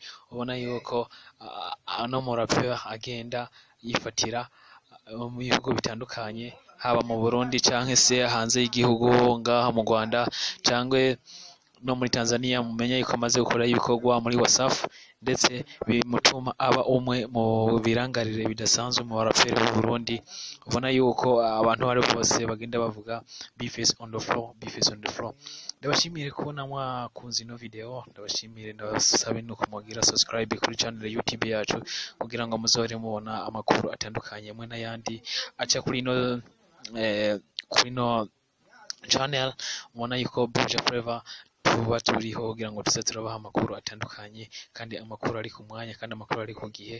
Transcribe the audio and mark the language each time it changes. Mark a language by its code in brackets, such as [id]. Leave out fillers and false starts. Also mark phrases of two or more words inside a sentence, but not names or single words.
[rn] Ubona yuko no muraperi agenda yifatira mu bihugu bitandukanye, haba mu Burundi canke se hanze y'igihugu ngaha mu Rwanda canke no muri Tanzania. Mumenya yuko amaze gukora ibikorwa muri Wasafi ndetse bimutuma aba umwe mu birangarire bidasanzwe mu baraperi b'u Burundi. Ubona yuko abantu bari bose bagenda bavuga Bface [en] on the floor, [rn] Bface [en] on the floor. [rn] Ndabashimire kubona mwakunze ino video, ndabashimire, ndabasabe no kumugira subscribe kuri channel YouTube yacu kugira ngo muzohore mubona amakuru atandukanye mwe n'ayandi aca kuri no channel. Mubona yuko Buja Flava tuba turiho kugira ngo tuze turabaha amakuru atandukanye kandi amakuru ari ku mwanya kandi amakuru ari ku gihe.